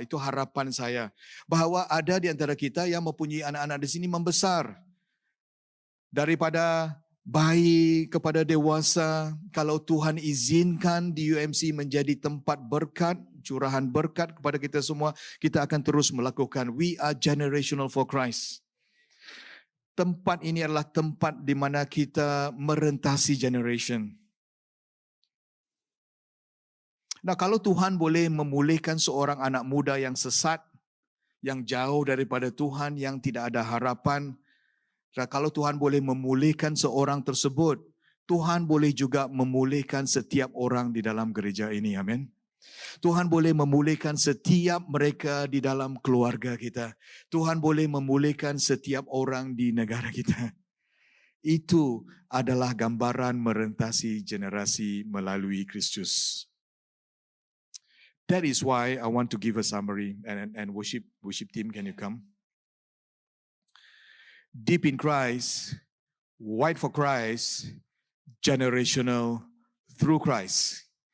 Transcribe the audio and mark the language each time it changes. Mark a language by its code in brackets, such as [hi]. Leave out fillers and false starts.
[ms] Itu harapan saya. Bahawa ada di antara kita yang mempunyai anak-anak di sini membesar. Daripada bayi kepada dewasa, kalau Tuhan izinkan di UMC menjadi tempat berkat, curahan berkat kepada kita semua, kita akan terus melakukan. [en] We are Generational for Christ. [ms] Tempat ini adalah tempat di mana kita merentasi generation. Nah, kalau Tuhan boleh memulihkan seorang anak muda yang sesat, yang jauh daripada Tuhan, yang tidak ada harapan, Dan kalau Tuhan boleh memulihkan seorang tersebut, Tuhan boleh juga memulihkan setiap orang di dalam gereja ini. Amin. Tuhan boleh memulihkan setiap mereka di dalam keluarga kita. Tuhan boleh memulihkan setiap orang di negara kita. Itu adalah gambaran merentasi generasi melalui Kristus. [en] That is why I want to give a summary, and worship team, can you come? Deep in Christ, wide for Christ, generational through Christ.